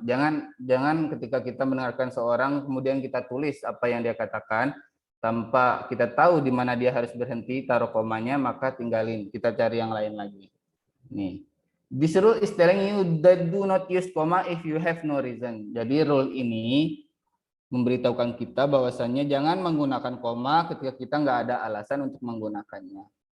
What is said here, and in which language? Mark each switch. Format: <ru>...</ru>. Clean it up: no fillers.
<id>Jangan ketika kita mendengarkan seorang kemudian kita tulis apa yang dia katakan tanpa kita tahu di mana dia harus berhenti taruh komanya, maka tinggalin, kita cari yang lain lagi. Nih.</id> <en>This rule is telling you that do not use comma if you have no reason.</en> <id>Jadi rule ini memberitahukan kita bahwasannya jangan menggunakan koma ketika kita nggak ada alasan untuk menggunakannya.</id>